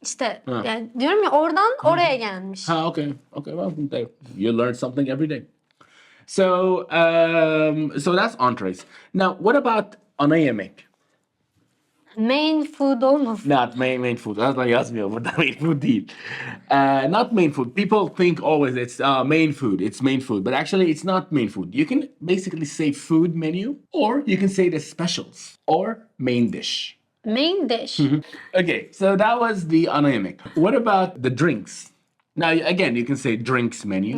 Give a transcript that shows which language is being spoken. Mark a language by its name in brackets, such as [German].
[Turkish] İşte yani diyorum ya oradan oraya gelmiş. [English] Okay. Well, there. You learn something every day. So that's entrees. Now, what about [Turkish] ana yemek? [English] Main food [Turkish] olmasın. [English] Not main food. [Turkish] Asla yazmıyor burada [English] main food [Turkish] değil. [English] Not main food. People think always it's main food. It's main food. But actually it's not main food. You can basically say food menu or you can say the specials or main dish. Main dish. Okay, so that was the [Turkish] ana yemek. [English] What about the drinks? Now again you can say drinks menu.